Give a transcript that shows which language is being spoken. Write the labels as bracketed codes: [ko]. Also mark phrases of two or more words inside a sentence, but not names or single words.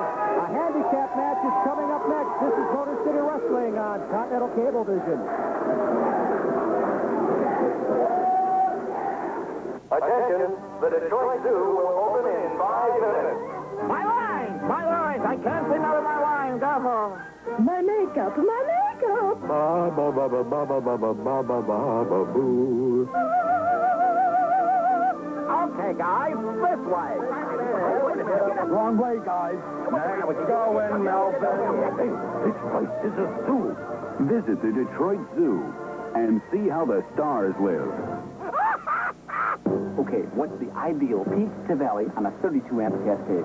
[en] A handicap match is coming up next. This is Motor City Wrestling on Continental Cablevision. Attention, the Detroit Zoo will open in 5 minutes. My lines! My lines! I can't see none of my lines, Gaffer. My makeup! My makeup! Ba ba ba ba ba ba ba ba ba ba ba ba boo. Okay, guys, this way. Wrong way, guys. Now we're going, Melvin. Hey, this place is a zoo. Visit the Detroit Zoo and see how the stars live. Okay, what's the ideal peak to valley on a 32-amp cascade?